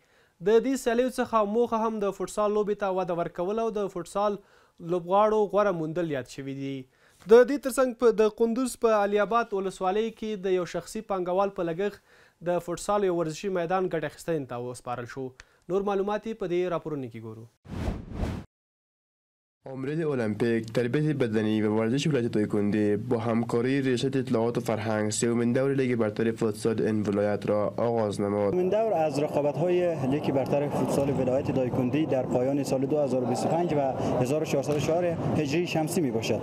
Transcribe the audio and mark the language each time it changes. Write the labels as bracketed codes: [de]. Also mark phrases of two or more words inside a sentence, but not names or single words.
[ps] د دې سیالیو څخه موخه هم د فوټسال لوبې ته وده ورکول او د فوټسال لوبغاړو غوره موندل یاد شوي دي. د دې ترڅنګ د قندوز په علي آباد ولسوالۍ کې د یو شخصي پانګوال په لګښت د فوټسال یو ورزشي میدان ګټه اخیستنې ته وسپارل شو. نور معلومات یې په دې راپورونو کې ګورو. [fa] آمریت المپیک، تربیت بدنی و ورزش ولایت دایکندی با همکاری ریاست اطلاعات و فرهنگ سومین دور لیگ برتر فوتسال این ولایت را آغاز نمود. سومین دور از رقابت‌های لیگ برتر فوتسال ولایت دایکندی در پایان سال 2025 و 1404 هجری شمسی میباشد.